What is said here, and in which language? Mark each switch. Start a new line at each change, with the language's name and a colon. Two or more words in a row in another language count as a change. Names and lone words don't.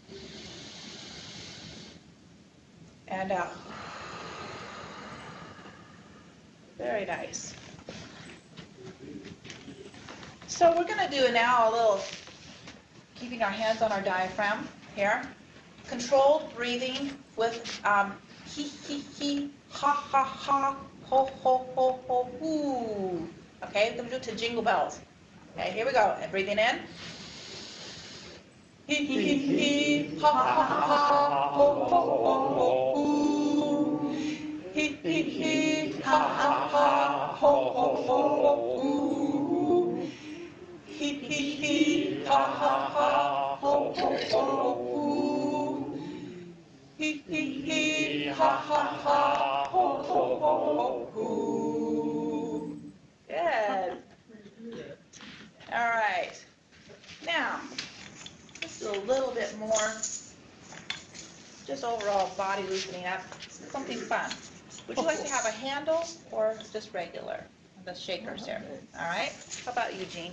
English: And out. Very nice. So we're going to do now a little keeping our hands on our diaphragm here. Controlled breathing with he, ha, ha, ha, ho, ho, ho, ho, hoo. Okay, we're going to do it to jingle bells. Okay, here we go. And breathing in. He, ha, ha, ha, ho, ho, ho, ho, hoo. He, ha, ha, ha, ho, ho, ho, hoo. He, ha, ha, ha, ho, ho, ho, hoo. He, ha, ha, ha, ho, ho, ho, hoo. Good. All right. Now, let's do a little bit more, just overall body loosening up, something fun. Would you like to have a handle or just regular? The shakers here. All right. How about you, Jean?